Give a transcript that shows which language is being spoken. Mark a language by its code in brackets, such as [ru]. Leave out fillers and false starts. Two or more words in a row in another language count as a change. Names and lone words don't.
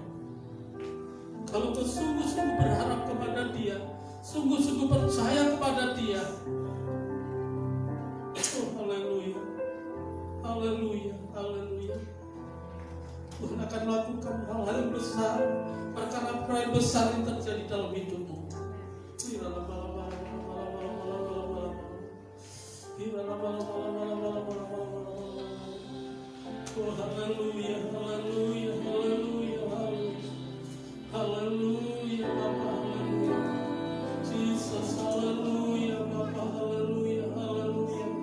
[id] Kalau kau sungguh-sungguh berharap kepada Dia, sungguh-sungguh percaya kepada Dia. Oh haleluya. Haleluya. Haleluya. Tuhan akan melakukan hal-hal yang besar, perkara-perkara yang besar yang terjadi dalam hidupmu. Oh haleluya, haleluya, haleluya, haleluya, haleluya, Bapa, haleluya, Jesus, haleluya, Bapa, haleluya, haleluya,